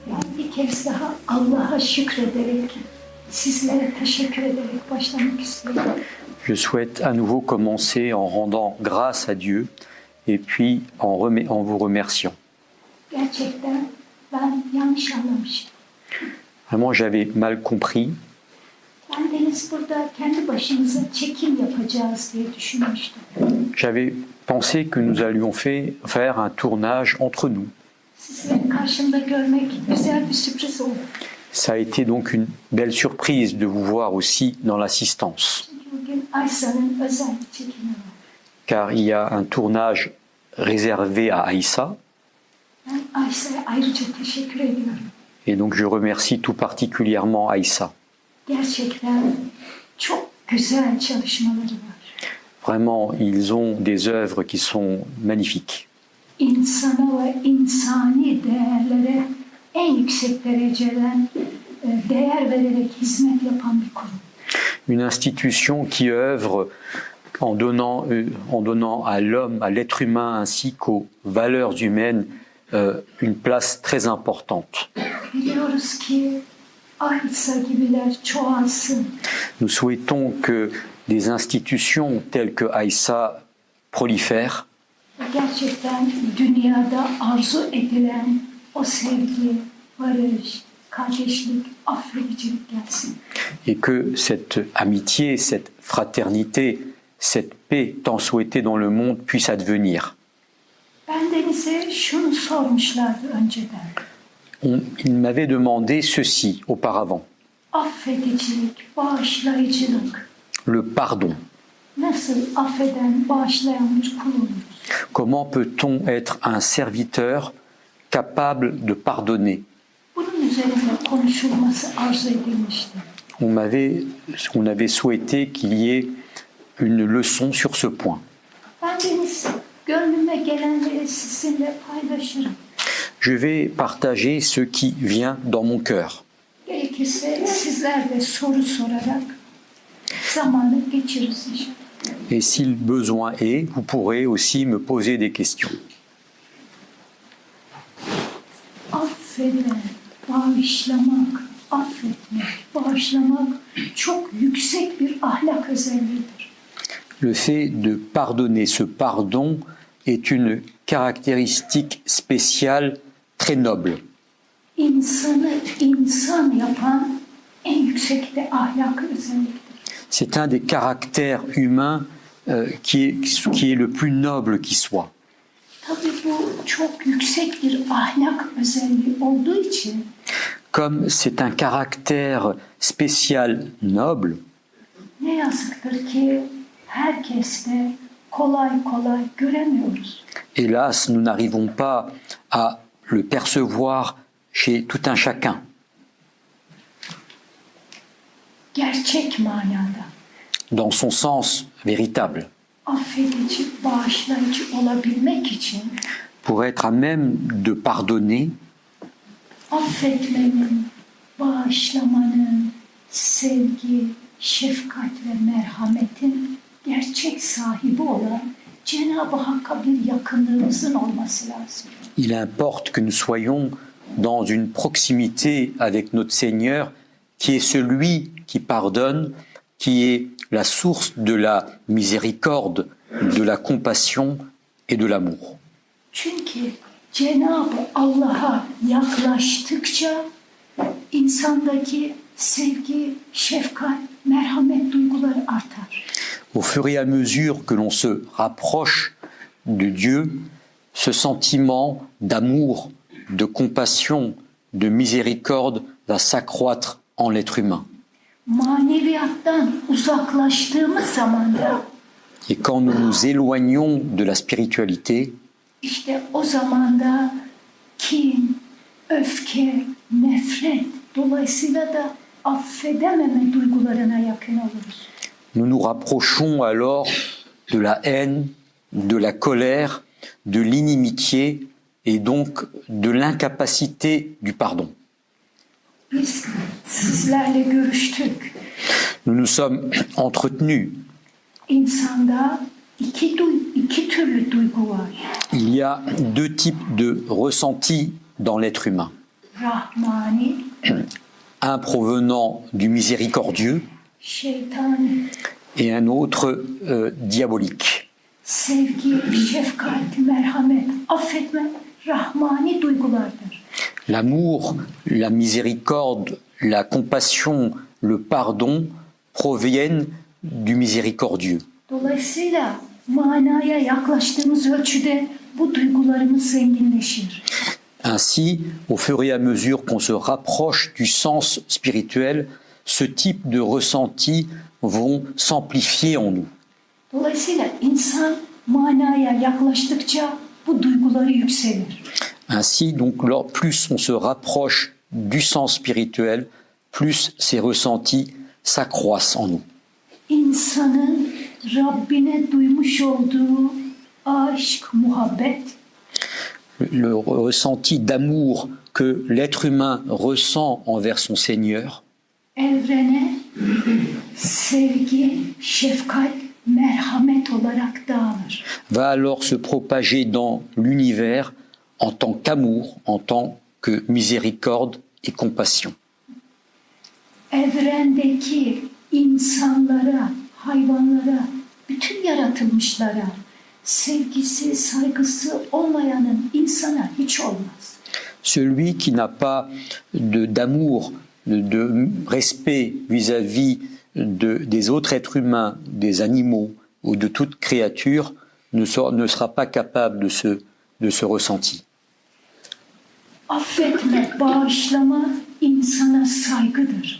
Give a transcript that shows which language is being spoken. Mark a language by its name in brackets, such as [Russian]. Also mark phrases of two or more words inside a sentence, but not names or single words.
[Turkish] bir kez daha Allah'a şükrederek, sizlere teşekkür ederek başlamak istiyorum. [French] Je souhaite à nouveau commencer en rendant grâce à Dieu et puis en vous remerciant. [Turkish] Gerçekten ben yanlış anlamıştım. [French] Vraiment, j'avais mal compris. [Turkish] Ben Deniz burada kendi başımıza çekim yapacağız diye düşünmüştüm. [French] J'avais pensé que nous allions faire un tournage entre nous. [Turkish] Sizleri karşımda görmek güzel bir sürpriz oldu. [French] Ça a été donc une belle surprise de vous voir aussi dans l'assistance. [Turkish] Çünkü bugün Aysa'nın özel bir çekimi var. [French] Car il y a un tournage réservé à Aïssa. [Turkish] Ben Aysa'ya ayrıca teşekkür ediyorum. [French] Et donc je remercie tout particulièrement Aïssa. [Turkish] Gerçekten çok güzel çalışmaları var. [French] Vraiment, ils ont des œuvres qui sont magnifiques. [Turkish] İnsana ve insani değerlere en yüksek dereceden değer vererek hizmet yapan bir kurum. [French] Une institution qui œuvre en donnant à l'homme, à l'être humain ainsi qu'aux valeurs humaines une place très importante. [Turkish] Biliyoruz ki Aysa gibiler çoğalsın. [French] Nous souhaitons que des institutions telles que Aïssa prolifèrent [Turkish] Gerçekten dünyada arzu edilen o sevgi, barış, kardeşlik, affedicilik gelsin. [French] et que cette amitié, cette fraternité, cette paix tant souhaitée dans le monde puisse advenir. [Turkish] Ben Deniz'e şunu sormuşlardı önceden. [French] Il m'avait demandé ceci auparavant, [Turkish] Affedicilik, bağışlayıcılık. [French] le pardon. [Turkish] Nasıl affeden, bağışlayan bir kul oluruz? [French] Comment peut-on être un serviteur capable de pardonner? [Turkish] Bunun üzerinde konuşulması arzu edilmişti. [French] On avait souhaité qu'il y ait une leçon sur ce point. [Turkish] Ben Deniz, gönlüme gelenleri sizinle paylaşırım. [French] Je vais partager ce qui vient dans mon cœur. [Turkish] Gerekirse sizler de soru sorarak zamanı geçiririz inşallah. [French] Et si le besoin est, vous pourrez aussi me poser des questions. [Turkish] Affetmek, bağışlamak, affetmek, bağışlamak çok yüksek bir ahlak özelliğidir. [French] Le fait de pardonner, ce pardon, est une caractéristique spéciale très noble. [Turkish] İnsanı insan yapan en yüksek de ahlak özelliktir. [French] C'est un des caractères humains qui est le plus noble qui soit. [Turkish] Tabii bu çok yüksek bir ahlak özelliği olduğu için [French] Comme c'est un caractère spécial noble, [Turkish] ne yazıktır ki herkeste kolay kolay göremiyoruz. [French] hélas, nous n'arrivons pas à le percevoir chez tout un chacun. [Turkish] Gerçek manada [French] Dans son sens véritable, [Turkish] affedici, bağışlayıcı olabilmek için [French] pour être à même de pardonner, [Turkish] affetmenin, bağışlamanın, sevgi, şefkat ve merhametin gerçek sahibi olan Cenab-ı Hakk'a bir yakınlığımızın olması lazım. [French] il importe que nous soyons dans une proximité avec notre Seigneur, qui est celui qui pardonne, qui est la source de la miséricorde, de la compassion et de l'amour. [Turkish] Çünkü Cenab-ı Allah'a yaklaştıkça insandaki sevgi, şefkat, merhamet duyguları artar. [French] Au fur et à mesure que l'on se rapproche de Dieu, ce sentiment d'amour, de compassion, de miséricorde va s'accroître en l'être humain. [Turkish] Maneviyattan uzaklaştığımız zaman da [French] Et quand nous nous éloignons de la spiritualité, [Turkish] işte o zaman da kin, öfke, nefret dolayısıyla da affedememe duygularına yakın oluruz. [French] nous nous rapprochons alors de la haine, de la colère, de l'inimitié et donc de l'incapacité du pardon. [Turkish] Biz sizlerle görüştük. [French] Nous nous sommes entretenus. [Turkish] İnsanda iki türlü duygu var. [French] Il y a deux types de ressentis dans l'être humain. [Turkish] rahmani, [French] un provenant du miséricordieux [Turkish] şeytani, [French] et un autre diabolique. [Turkish] sevgi, şefkat, merhamet, affetme, rahmani duygulardır. [French] L'amour, la miséricorde, la compassion, le pardon proviennent du miséricordieux. [Turkish] Dolayısıyla manaya yaklaştığımız ölçüde bu duygularımız zenginleşir. [French] Ainsi, au fur et à mesure qu'on se rapproche du sens spirituel, ce type de ressentis vont s'amplifier en nous. [Turkish] Dolayısıyla insan manaya yaklaştıkça bu duyguları yükselir. [French] Ainsi, donc, plus on se rapproche du sens spirituel, plus ces ressentis s'accroissent en nous. [Turkish] İnsanın Rabbine duymuş olduğu aşk, muhabbet, [French] Le ressenti d'amour que l'être humain ressent envers son Seigneur [Turkish] evrene sevgi, şefkat, merhamet olarak dağılır. [French] va alors se propager dans l'univers en tant qu'amour, en tant que miséricorde et compassion. [Turkish] Evrendeki insanlara, hayvanlara, bütün yaratılmışlara sevgisi, saygısı olmayanın insana hiç olmaz. [French] Celui qui n'a pas d'amour, de respect vis-à-vis des autres êtres humains, des animaux ou de toute créature ne sera pas capable de ce ressenti. [Turkish] Affetme, bağışlama insana saygıdır.